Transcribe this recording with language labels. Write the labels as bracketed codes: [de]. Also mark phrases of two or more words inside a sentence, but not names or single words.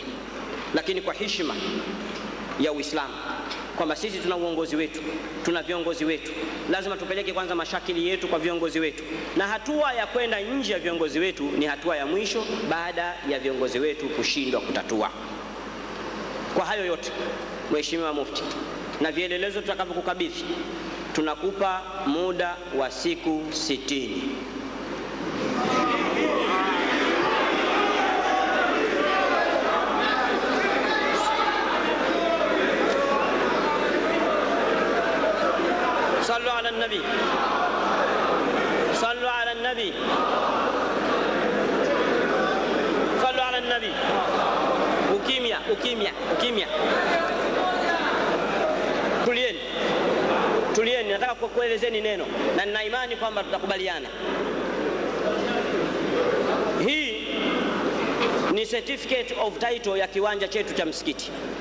[sw] Lakini kwa heshima ya Uislamu, kwamba sisi tuna uongozi wetu, tuna viongozi wetu, lazima tupeleke kwanza mashakili yetu kwa viongozi wetu, na hatua ya kwenda nje ya viongozi wetu ni hatua ya mwisho baada ya viongozi wetu kushindwa kutatua. Kwa hayo yote, Mheshimiwa Mufti, na vielelezo tutakavyokukabidhi, tunakupa muda wa siku 60. [ar] صلوا على النبي صلوا على النبي صلوا على النبي. [sw] Ukimya, ukimya, ukimya. Tulieni, nataka kukuelezeni neno na nina imani kwamba tutakubaliana. Hii ni [en] certificate of title [sw] ya kiwanja chetu cha msikiti.